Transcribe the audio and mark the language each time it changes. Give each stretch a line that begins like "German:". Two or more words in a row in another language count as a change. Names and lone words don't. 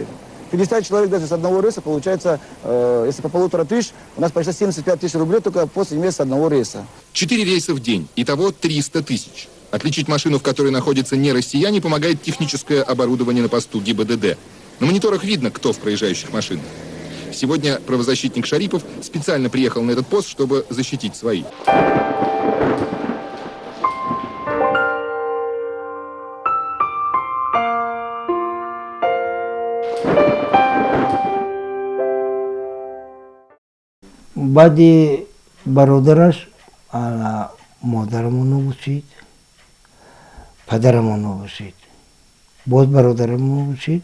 Russian: 50 человек даже с одного рейса, получается, если по 1500, у нас почти 75 тысяч рублей только после месяца одного рейса. 4 рейса в день, итого 300 тысяч. Отличить машину, в которой находятся не россияне, помогает техническое оборудование на посту ГИБДД. На мониторах видно, кто в проезжающих машинах. Сегодня правозащитник Шарипов специально приехал на этот пост, чтобы защитить своих.
Tajik: баъди бародараш модарамон бошид, падарамон бошид, боз бародарамон бошид.